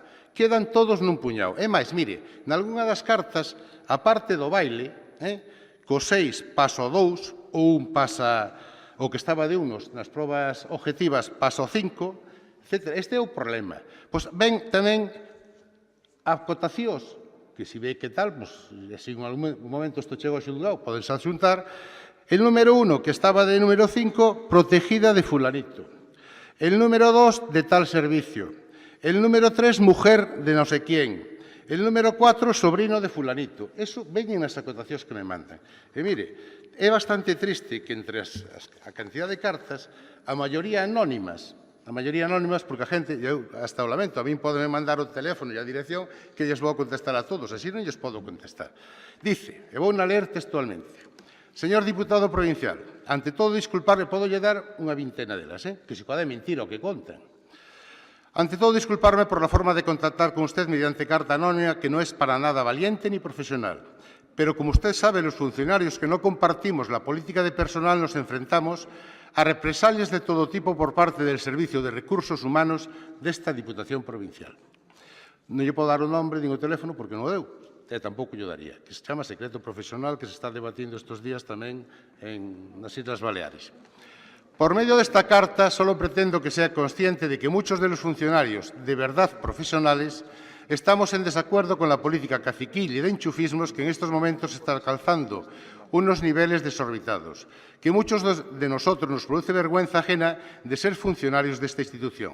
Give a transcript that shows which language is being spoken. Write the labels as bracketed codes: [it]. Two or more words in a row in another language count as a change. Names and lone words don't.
[gl] Quedan todos nun puñado. É máis, mire, nalgúna das cartas, a parte do baile, co 6 pasa o 2, ou un pasa o que estaba de unos nas probas objetivas pasa o 5, etc. Este é o problema. Pois ven tamén acotacións, que se ve que tal, se en algún momento isto chega ao xulgado, podense xuntar, [es] el número 1, que estaba de número 5, protegida de fulanito. El número 2, de tal servicio. El número 3, mujer de [gl] non sei [es] quién. El número 4, sobrino de fulanito. [gl] Eso veñen as acotacións que me mandan. E mire, é bastante triste que entre a cantidad de cartas, a maioría anónimas, porque a xente, eu hasta o lamento, a mí podeme mandar o teléfono e a dirección que lles vou contestar a todos, así non lles podo contestar. Dice, e vou na ler textualmente, señor diputado provincial, [es] ante todo disculparle, [gl] podo lle dar unha vintena delas, que se pode mentir o que contan. [es] Ante todo, disculparme por la forma de contactar con usted mediante carta anónima que no es para nada valiente ni profesional. Pero, como usted sabe, los funcionarios que no compartimos la política de personal nos enfrentamos a represalias de todo tipo por parte del Servicio de Recursos Humanos desta Diputación Provincial. [gl] Non lle podo dar o nombre nin o teléfono porque non o deu, e tampouco lle daría, que se chama secreto profesional que se está debatindo estes días tamén nas Islas Baleares. [es] Por medio de esta carta, solo pretendo que sea consciente de que muchos de los funcionarios de verdad profesionales estamos en desacuerdo con la política caciquil y de enchufismos que en estos momentos está alcanzando unos niveles desorbitados, que muchos de nosotros nos produce vergüenza ajena de ser funcionarios de esta institución.